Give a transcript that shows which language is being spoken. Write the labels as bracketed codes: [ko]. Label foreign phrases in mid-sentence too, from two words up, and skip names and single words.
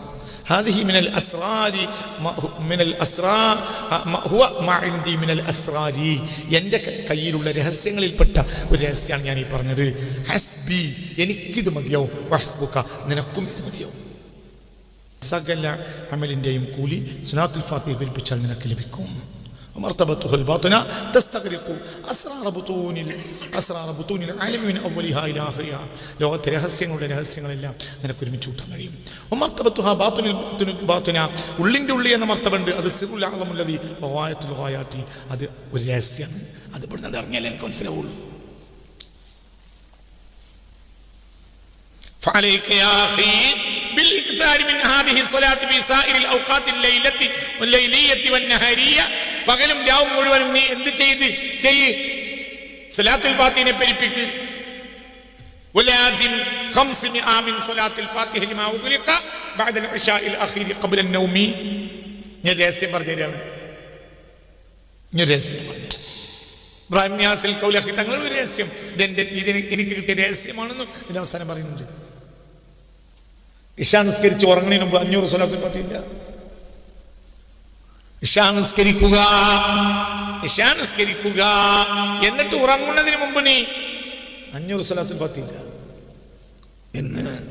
[ar] هذه من الأسرار من الأسرا هو ما عندي من الأسرار, [ml] എൻ്റെ കയ്യിലുള്ള രഹസ്യങ്ങളിൽപ്പെട്ട ഒരു രഹസ്യമാണ് ഞാൻ ഈ പറഞ്ഞത്. ഹസ്ബി, എനിക്കിത് മതിയാവും. വഹസ്ബുക, നിനക്കും ഇത് മതിയാവും. സകല അമലിൻ്റെയും കൂലി സ്വലാത്തുൽ ഫാത്തിഹ ഏൽപ്പിച്ചാൽ നിനക്ക് ലഭിക്കും. [ar] مرتبته الباطنة تستغرق أسرار بطون العالم من أولها إلى آخرها. [ml] ലോകത്തെ രഹസ്യങ്ങളെല്ലാം നിനക്ക് ഒരുമിച്ച് കൂട്ടാൻ കഴിയും. [ar] ومرتبتها باطنة, [ml] ഉള്ളിൻ്റെ ഉള്ളി എന്ന മർത്തബുണ്ട്. അത് [ar] السر الأعلم الذي وغاية الغايات, [ml] അത് ഒരു രഹസ്യമാണ്. അത് ഇവിടുന്ന് ഇറങ്ങിയാലേ എനിക്ക് മനസ്സിലാവുള്ളൂ. [ar] فعليك يا أخي بالإكثار من هذه الصلاة في سائر الأوقات الليلية والنهارية. [ml] പകലും രാവും മുഴുവനും നീ എന്ത് ചെയ്യ്? സ്വലാത്തുൽ ഫാത്തിഹയെ പെരുപ്പിക്ക്. [ar] ولازم 500 من صلاة الفاتحة لما أغلق بعد العشاء الأخير قبل النوم. [ml] ഞാൻ രഹസ്യം പറഞ്ഞുതരാണ്. ഇബ്രാഹിം നിയാസിൽ കൗലഖി തങ്ങളുടെ ഒരു രഹസ്യം, എനിക്ക് കിട്ടിയ രഹസ്യമാണെന്ന് ഇതിന് അവസാനം പറയുന്നുണ്ട്. ഇശാ നിസ്കരിച്ച് ഉറങ്ങുന്നതിന് മുമ്പ് 500 സ്വലാത്തുൽ ഫാത്തിഹ ഇല്ല. ഇശാ നിസ്കരിക്കുക, എന്നിട്ട് ഉറങ്ങുന്നതിന് മുമ്പ് നീ 500 സ്വലാത്തുൽ ഫാത്തിഹ ഇല്ല എന്ന്.